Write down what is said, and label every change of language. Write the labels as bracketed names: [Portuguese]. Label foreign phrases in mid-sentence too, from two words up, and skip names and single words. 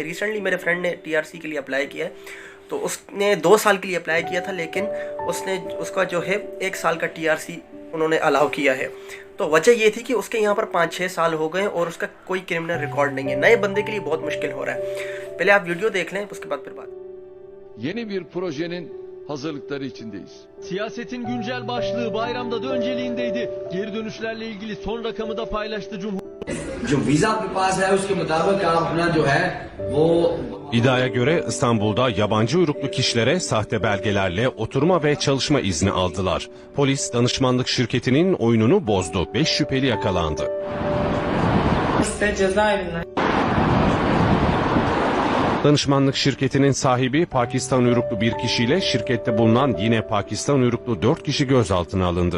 [Urdu] ریسنٹلی میرے فرینڈ نے TRC کے لیے اپلائی کیا ہے، تو اس نے 2 سال کے لیے اپلائی کیا تھا، لیکن اس کا جو ہے 1 سال کا TRC انہوں نے الاؤ کیا ہے. تو وجہ یہ تھی کہ اس کے یہاں پر 5-6 سال ہو گئے اور اس کا کوئی [English] criminal record [Urdu] نہیں ہے. نئے بندے کے لیے بہت مشکل ہو رہا ہے۔ پہلے آپ ویڈیو دیکھ لیں، اس کے بعد پھر بات. [Turkish] Yeni bir projenin hazırlıkları içindeyiz. Siyasetin güncel başlığı bayramda da önceliğindeydi. Geri dönüşlerle ilgili son rakamı da paylaştı [Urdu] جو ویزا آپ کے پاس ہے اس کے مطابق آپ اپنا جو ہے وہ [Turkish] İddiaya göre İstanbul'da yabancı uyruklu kişilere sahte belgelerle oturma ve çalışma izni aldılar. Polis danışmanlık şirketinin oyununu bozdu. 5 şüpheli yakalandı. Cezaevinden. Danışmanlık şirketinin sahibi Pakistan uyruklu bir kişiyle şirkette bulunan yine Pakistan uyruklu 4 kişi gözaltına alındı.